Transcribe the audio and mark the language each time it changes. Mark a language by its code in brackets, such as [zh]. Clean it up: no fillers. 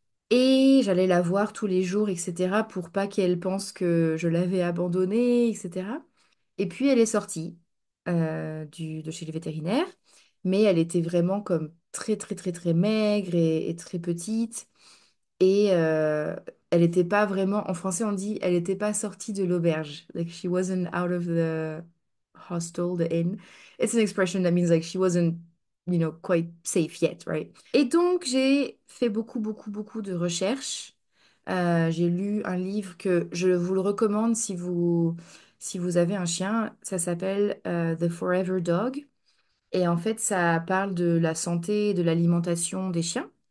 [fr] Et j'allais la voir tous les jours, etc. pour pas qu'elle pense que je l'avais abandonnée, etc. Et puis elle est sortie de chez le vétérinaire, mais elle était vraiment comme très très très très maigre et très petite. Et elle n'était pas vraiment, en français on dit, elle n'était pas sortie de l'auberge. [en] Like she wasn't out of the hostel, the inn. It's an expression that means like she wasn't, quite safe yet, right? [fr] Et donc j'ai fait beaucoup beaucoup beaucoup de recherches. J'ai lu un livre que je vous le recommande si vous avez un chien. Ça s'appelle The Forever Dog. Et en fait, ça parle de la santé et de l'alimentation des chiens.